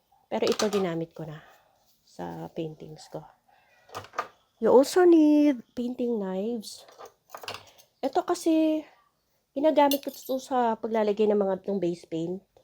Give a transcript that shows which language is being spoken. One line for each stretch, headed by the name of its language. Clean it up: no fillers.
Filipino: Pero ito ginamit ko na sa paintings ko.
English: You also need painting knives.
Filipino: Ito kasi, ginagamit ko ito sa paglalagay ng mga base paint.